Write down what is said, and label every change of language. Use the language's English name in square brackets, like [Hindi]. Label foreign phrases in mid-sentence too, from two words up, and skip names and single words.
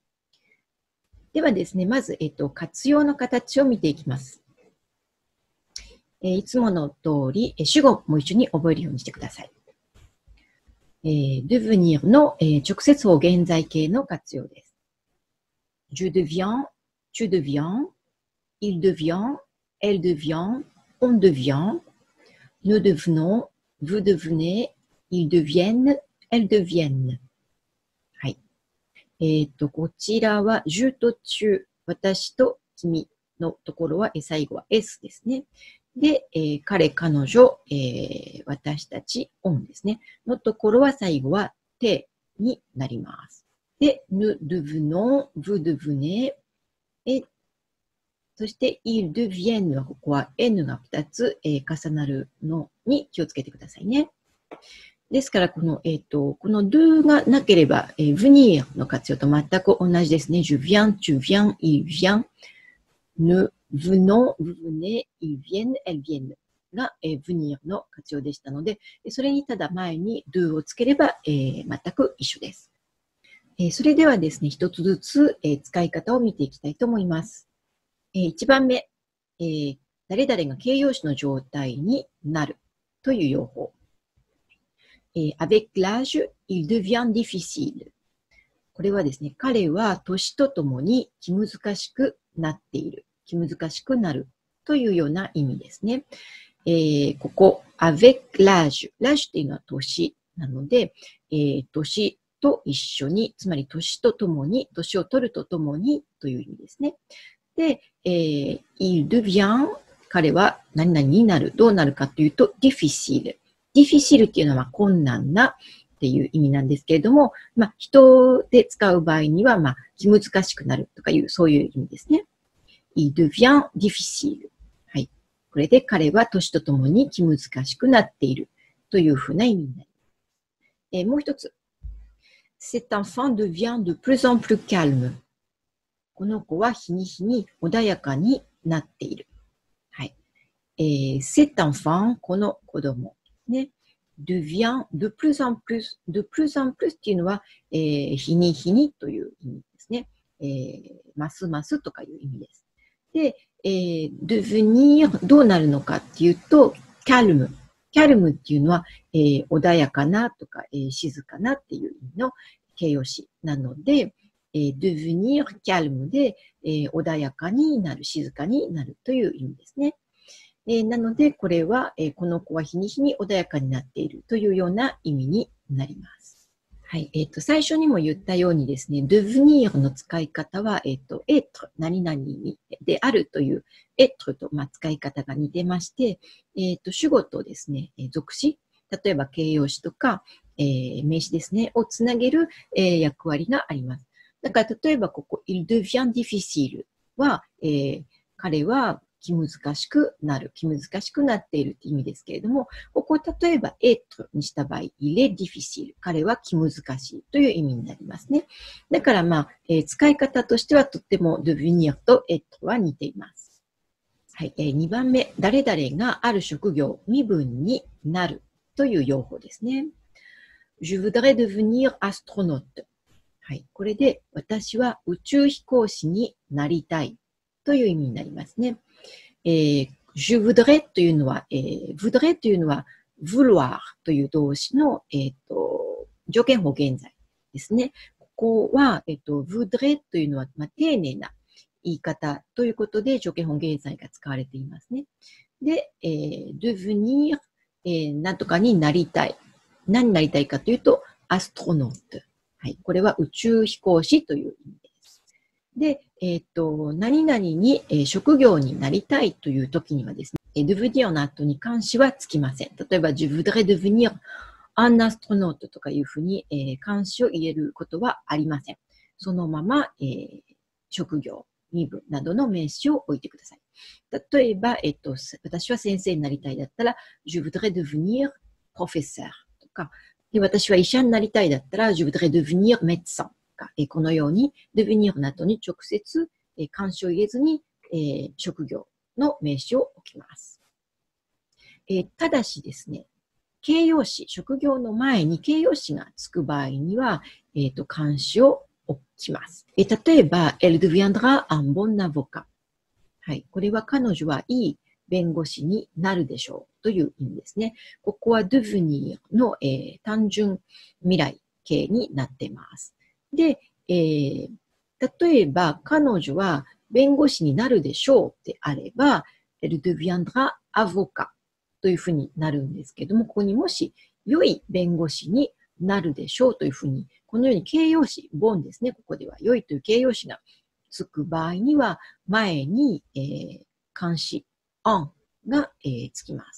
[Japanese] ではですね、まず、活用の形を見ていきます。いつもの通り、主語も一緒に覚えるようにしてください。devenir の、直接法現在形の活用です。 [French] Je deviens, tu deviens, il devient, elle devient, on devient, nous devenons, vous devenez, ils deviennent, elles deviennent。 [Japanese] はい。こちらは、je と tu、私と君のところは、最後は s ですね。で、彼、彼女、私たち、on ですね。のところは最後は te になります。で、 [French] nous devenons, vous devenez, et [Japanese] そして、 [French] ils deviennent [Japanese] はここは n が2つ、重なるのに気をつけてくださいね。ですから、この do がなければ、venir の活用と全く同じですね。 [French] je viens, tu viens, il vient, nous venons, vous venez, ils viennent, elles viennent [Japanese] が、venir の活用でしたので、それにただ前に do をつければ、全く一緒です。それではですね、一つずつ、使い方を見ていきたいと思います。1番目、誰々が形容詞の状態になるという用法。 [French] avec l'âge, il devient difficile。 [Japanese] これはですね、彼は年とともに気難しくなっている。気難しくなるというような意味ですね。ここ、 [French] avec l'âge。 [Japanese] l'âge っていうのは年なので、年と一緒に、つまり年とともに、年を取るとともにという意味ですね。 [French] で、il devient、 [Japanese] 彼は何々になる。どうなるかというと、difficile。difficile っていうのは困難なっていう意味なんですけれども、人で使う場合には、気難しくなるとかいう、そういう意味ですね。 [French] il devient difficile。 [Japanese] はい。これで彼は年とともに気難しくなっているというふうな意味になります。 [French] もう一つ。cet enfant devient de plus en plus calme。 [Japanese] この子は日に日に穏やかになっている。 [French] はい。cet enfant、 [Japanese] この子供。ね。 [French] devient de plus en plus。 de plus en plus [Japanese] っていうのは、日に日にという意味ですね。ますますとかいう意味です。で、devenir どうなるのかっていうと、calme。calme っていうのは、穏やかなとか、静かなっていう意味の形容詞なので、 [French] devenir calme [Japanese] で、穏やかになる、静かになるという意味ですね。なので、これは、この子は日に日に穏やかになっているというような意味になります。はい。最初にも言ったようにですね、devenir の使い方は、être、何々にであるという、être と、使い方が似てまして、主語とですね、属詞、例えば形容詞とか、名詞ですね、をつなげる、役割があります。だから、例えばここ、 [French] il devient difficile [Japanese] は、彼は気難しくなる、気難しくなっているという意味ですけれども、ここ例えば être にした場合、 [French] il est difficile、 [Japanese] 彼は気難しいという意味になりますね。だから使い方としてはとっても devenir と être は似ています。はい、2番目、誰々がある職業、身分になるという用法ですね。 [French] Je voudrais devenir astronaute。 [Japanese] はい、これで私は宇宙飛行士になりたいという意味になりますね。 [French] je voudrais [Japanese] というのは、voudrais というのは vouloir という動詞の、条件法現在ですね。ここは、voudrais というのは、丁寧な言い方ということで条件法現在が使われていますね。で、devenir、なんとかになりたい。何になりたいかというと、アストロノート。はい。これは宇宙飛行士という意味です。で、何々に、職業になりたいという時にはですね、devenir の後に冠詞はつきません。例えば、 [French] je voudrais devenir un astronaute [Japanese] とかいうふうに、冠詞を入れることはありません。そのまま、職業、身分などの名詞を置いてください。例えば、私は先生になりたいだったら、 [French] je voudrais devenir professeur。 [Japanese] で私は医者になりたいだったら、 [French] je voudrais devenir médecin。 [Japanese] このように、devenir の後に直接、冠詞を入れずに、職業の名詞を置きます。ただしですね、形容詞、職業の前に形容詞がつく場合には、冠詞を置きます。 [French] 例えば、elle deviendra un bon avocat。 [Japanese] はい。これは彼女はいい弁護士になるでしょうという意味ですね。ここは devenir の、単純未来形になっています。で、例えば彼女は弁護士になるでしょうであれば、 [French] elle deviendra avocat [Japanese] というふうになるんですけども、ここにもし良い弁護士になるでしょうというふうに、このように形容詞、bonですね。ここでは良いという形容詞がつく場合には、前に、冠詞、on が、つきます。